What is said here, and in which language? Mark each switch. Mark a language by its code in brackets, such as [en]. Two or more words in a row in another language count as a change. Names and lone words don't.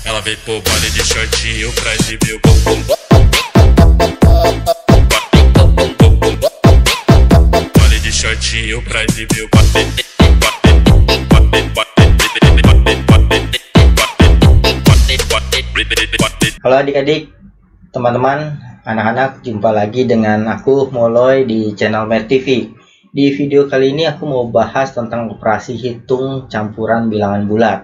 [pt] Ela veio pro baile de shortinho pra exibir o bumbum. Baile de shortinho pra exibir o [id] Halo adik-adik, teman-teman, anak-anak, jumpa lagi dengan aku Moloy di channel Mer TV. Di video kali ini aku mau bahas tentang operasi hitung campuran bilangan bulat.